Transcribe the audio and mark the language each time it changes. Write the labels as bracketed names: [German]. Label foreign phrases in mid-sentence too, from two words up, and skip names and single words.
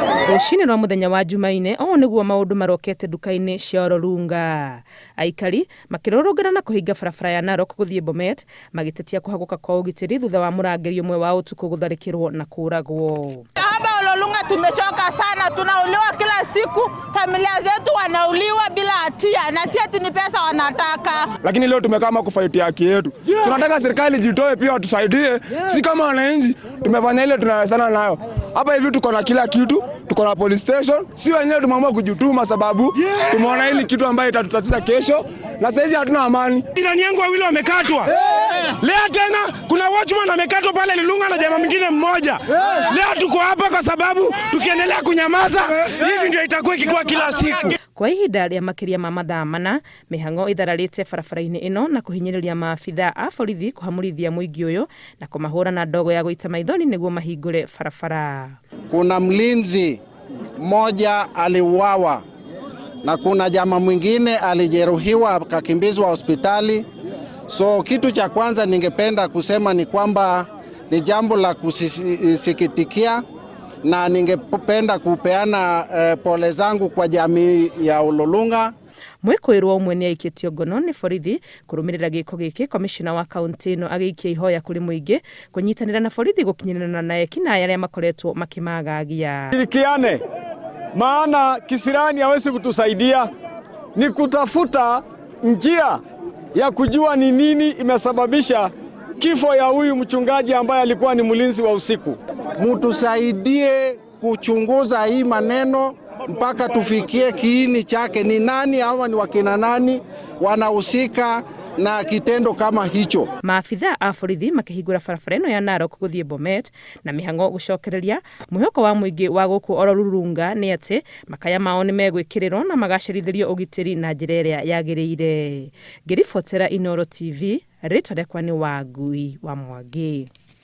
[Kikuyu] Rũcinĩ rwa mũthenya wa Jumaine, o nĩguo maũndũ marokete duka-inĩ cia Ololunga. Aikari makĩrũrũngana na kũhinga barabara ya Narok-Bomet magĩtetia kũhagũka kwa ũgitĩri thutha wa mũrangĩri ũmwe wa ũtukũ gũtharĩkĩrwo na kũragwo. [Swahili] Hapa Ololunga tumechoka sana, tunauliwa kila siku, familia zetu wanauliwa bila hatia na si ati ni pesa wanataka. Lakini leo tumekaa kufight haki yetu. Tunataka serikali jitoe pia watusaidie. Si kama wananchi tumefanya ile tunawezana nayo. Hapa hivi tuko na kila kitu, tuko na police station. Si wenyewe tumeamua kujituma sababu tumeona hili kitu ambayo itatutatiza kesho na sasa hizi hatuna amani. Jirani yangu wawili wamekatwa. Leo tena kuna watchman amekatwa pale Ololunga na jamaa mwingine mmoja. Leo tuko hapa kwa sababu tukiendelea kunyamaza hivi ndio itakuwa ikikuwa kila siku. [Kikuyu] Kwa ihinda rĩa makĩria ma mathaa mana, mĩhang'o ithararĩte barabara-inĩ ĩno na kũhinyĩrĩria maabitha a borithi kũhamũrithia mũingĩ ũyũ na kũmahũra na ndogo ya gũita maithori nĩguo mahingũre barabara. [Swahili] Kuna mlinzi mmoja aliuawa na kuna jamaa mwingine alijeruhiwa akakimbizwa hospitali. So kitu cha kwanza ningependa kusema ni kwamba ni jambo la kusikitikia na ningependa kupeana pole zangu kwa jamii ya Ololunga. [Kikuyu] Mwĩkũĩrwo ũmwe nĩ aikĩtio ngono nĩ borithi kũrũmĩrĩra gĩko gĩkĩ. Komishona wa kaunti ĩno agĩikia ihoya kũrĩ mũingĩ kũnyitanĩra na borithi gũkinyĩrana na ekinaĩ arĩa makoretwo makĩmagagia. [Swahili] Shirikiane, maana kisirani hawezi kutusaidia, ni kutafuta njia ya kujua ni nini imesababisha kifo ya huyu mchungaji ambaye alikuwa ni mlinzi wa usiku. Mutusaidie kuchunguza hii maneno mpaka tufikie kiini chake, ni nani hawa, ni wakina nani wanahusika na kitendo kama hicho. [Kikuyu] Maafitha a borithi makĩhingũra barabara ĩno ya Narok-Bomet na mĩhang'o gũcokereria. Mwĩhoko wa mũingĩ wa gũkũ Ololunga nĩ atĩ makaya mao nĩ megwĩkĩrĩrwo na magacĩrithĩrio ũgitĩri na njĩra ĩrĩa yagĩrĩire. Ngĩribotera Inooro TV, rĩtwa rĩakwa nĩ Wangui wa Mwangi.